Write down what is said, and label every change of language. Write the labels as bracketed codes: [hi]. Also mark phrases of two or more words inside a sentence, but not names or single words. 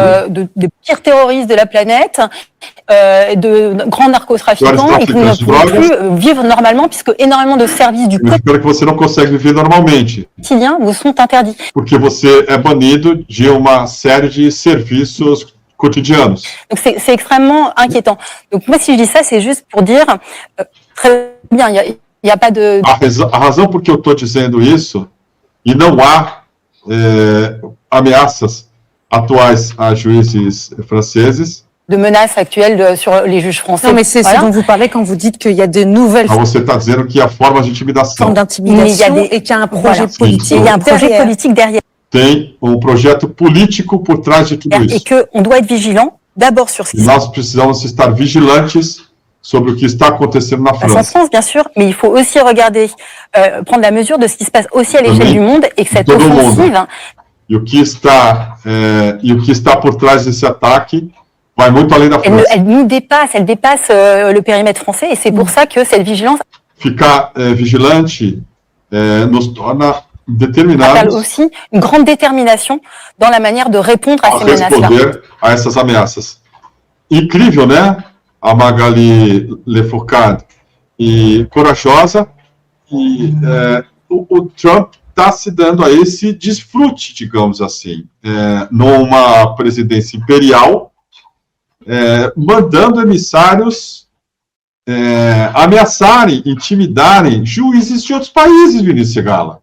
[fr] Des pires terroristes de la planète, de grands narcotrafiquants, et qui ne pourront plus vivre normalement, puisque énormément de services du [pt] quotidien que você não consegue viver normalmente. [fr] Vous sont interdits. [pt] Porque você é banido de uma série de serviços cotidianos. [fr] Donc c'est extrêmement inquiétant. Donc moi, si je dis ça, c'est juste pour dire, très bien, il y a pas de... [pt] A razão por que eu estou dizendo isso, e não há ameaças atuais a juízes franceses, [fr] de menaces actuelles sur les juges français. Non, mais c'est ce dont vous parlez quand vous dites qu'il y a de nouvelles [pt] Você está dizendo que há formas de intimidação. [fr] formes d'intimidation Il y a et qu'il y a un projet politique. Il y a un projet derrière. politique derrière. [pt] Tem projeto político por trás de tudo [fr] Et [pt] isso. [fr] qu'on doit être vigilant d'abord sur ce qui [pt] E nós precisamos estar vigilantes sobre o que está acontecendo na [fr] se passe en [pt] França. [fr] France, bien sûr, mais il faut aussi regarder, prendre la mesure de ce qui se passe aussi à l'échelle [pt] Também, [fr] du monde et que cette [pt] todo mundo. [fr] offensive, [pt] E o que está por trás desse ataque vai muito além da França. [fr] elle nous dépasse, elle dépasse le périmètre français et c'est pour ça que cette vigilance [pt] Ficar vigilante nos torna [fr] appelle [pt] determinados [fr] aussi une grande détermination dans la manière de répondre à [pt] a [fr] ces menaces-là. [pt] responder a essas ameaças. Incrível, né? A Magali Lefourcade e corajosa, e o Trump está se dando a esse desfrute, digamos assim, numa presidência imperial, mandando emissários ameaçarem, intimidarem juízes de outros países, Vinícius Segala.